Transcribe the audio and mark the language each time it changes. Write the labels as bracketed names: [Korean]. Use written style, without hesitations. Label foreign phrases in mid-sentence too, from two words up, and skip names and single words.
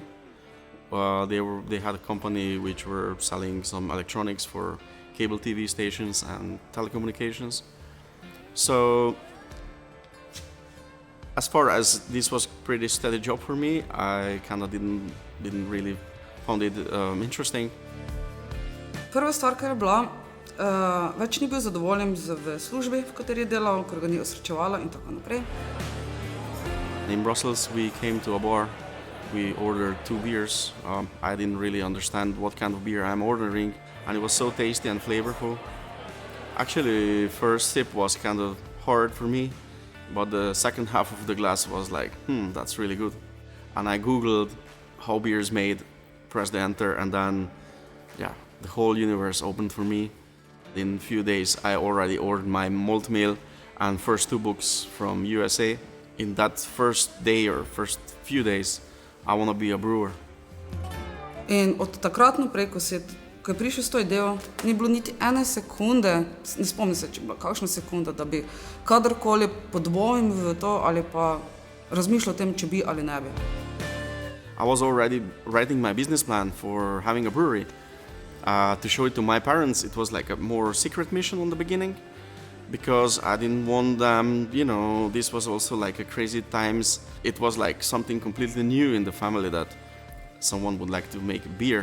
[English] They had a company which were selling some electronics for cable TV stations and telecommunications. So as far as this was pretty steady job for me, I kind of didn't really found it interesting. [Slovenian] Prva stvar, kar je bila, več ni bil zadovoljen v službi, v kateri je delal, ker ga ni osrečevala in tako naprej. [English] In Brussels, we came to a bar. We ordered 2 beers. I didn't really understand what kind of beer I'm ordering, and it was so tasty and flavorful. Actually, first sip was kind of hard for me, but the second half of the glass was like, that's really good. And I googled how beer is made, pressed enter, and then, the whole universe opened for me. In a few days, I already ordered my malt meal and first 2 books from USA. In that first day or first few days, I want to be a brewer. [Slovenian] In od takrat naprej, ko je prišel s to idejo, ni bilo niti ene sekunde, ne spomnim se, če je bila kakšna sekunda, da bi kadarkoli podvojil v to ali pa razmišljal o tem, če bi ali ne bi. [English] I was already writing my business plan for having a brewery. To show it to my parents, it was like a more secret mission in the beginning, because I didn't want them, this was also like a crazy times. It was like something completely new in the family that someone would like to make beer.